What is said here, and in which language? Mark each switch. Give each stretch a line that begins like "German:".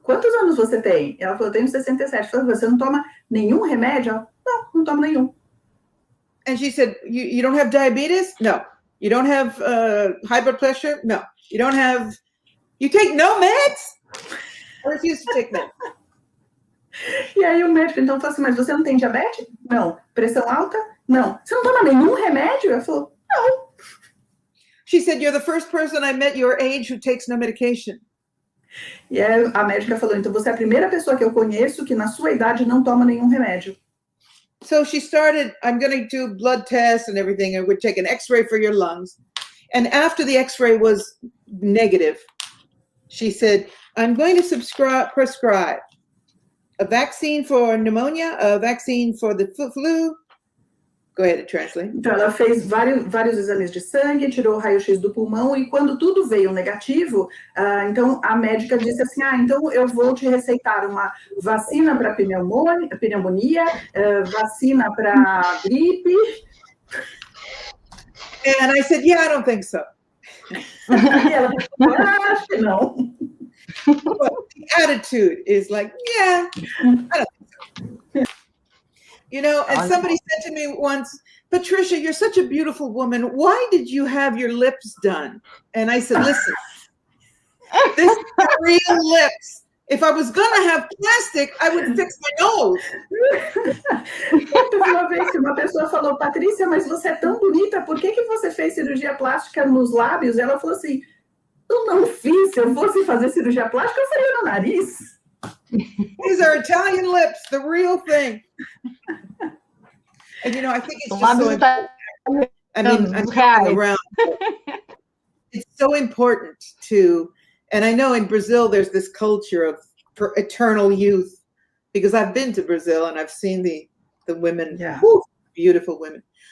Portuguese: Quantos anos você tem? Ela falou, eu tenho 67. Falou, você não toma nenhum remédio? Ela, não tomo nenhum.
English: And she said, you don't have diabetes? No. You don't have high blood pressure? No. You don't have, you take no meds? I refuse to take meds.
Portuguese: E aí o médico então falou assim, mas você não tem diabetes? Não. Pressão alta? Não. Você não toma nenhum remédio? Ela falou, não.
English: She said, you're the first person I met your age who takes no medication.
Portuguese: E aí a médica falou, então você é a primeira pessoa que eu conheço que na sua idade não toma nenhum remédio.
English: So she started, I'm going to do blood tests and everything, and we'd take an x-ray for your lungs. And after the x-ray was negative, she said, I'm going to prescribe a vaccine for pneumonia, a vaccine for the flu. Go ahead and translate.
Portuguese: Então, ela fez vários exames de sangue, tirou o raio-x do pulmão, e quando tudo veio negativo, então a médica disse assim, então eu vou te receitar uma vacina para pneumonia, vacina para gripe.
English: And I said, yeah, I don't think so.
Portuguese: E ela falou, acho que não.
English: But the attitude is like, yeah, I don't think so. You know, and somebody said to me once, Patricia, you're such a beautiful woman. Why did you have your lips done? And I said, listen, this is real lips. If I was going to have plastic, I would fix my nose.
Portuguese: Uma vez que uma pessoa falou, Patrícia, mas você é tão bonita, por que você fez cirurgia plástica nos lábios? Ela falou assim, eu não fiz. Se eu fosse fazer cirurgia plástica, eu faria no nariz.
English: These are Italian lips, the real thing. And you know, I think it's just so important. I mean, I'm talking around. It's so important to, and I know in Brazil there's this culture of for eternal youth, because I've been to Brazil and I've seen the women, beautiful women.